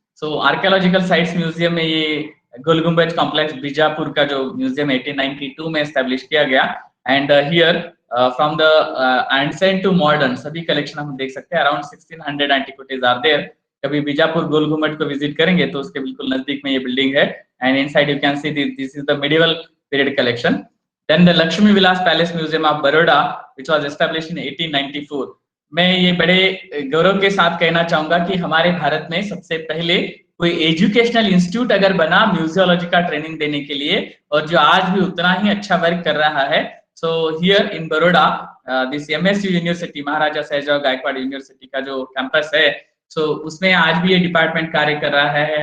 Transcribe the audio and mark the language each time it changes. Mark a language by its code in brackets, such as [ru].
[hi] सो archaeological sites museum में ये गोल गुम्बज कॉम्प्लेक्स बीजापुर का जो म्यूजियम 1892 में एस्टेब्लिश किया गया, [en] and here from the ancient to modern [hi] सभी कलेक्शन हम देख सकते हैं। [en] Around 1600 antiquities are there. [hi] कभी बीजापुर गोल गुम्बज को विजिट करेंगे तो उसके बिल्कुल नजदीक में ये बिल्डिंग है, [en] And inside you can see this is the medieval period collection. Then the Lakshmi Vilas Palace Museum of Baroda, which was established in 1894. [hi] मैं ये बड़े गौरव के साथ कहना चाहूंगा कि हमारे भारत में सबसे पहले कोई एजुकेशनल इंस्टीट्यूट अगर बना म्यूजियोलॉजी का ट्रेनिंग देने के लिए, और जो आज भी उतना ही अच्छा वर्क कर रहा है। [en] so here in [hi] Baroda this MSU university, Maharaja Sahajrao Gaekwad university का जो कैंपस है, सो उसमें आज भी ये डिपार्टमेंट कार्य कर रहा है।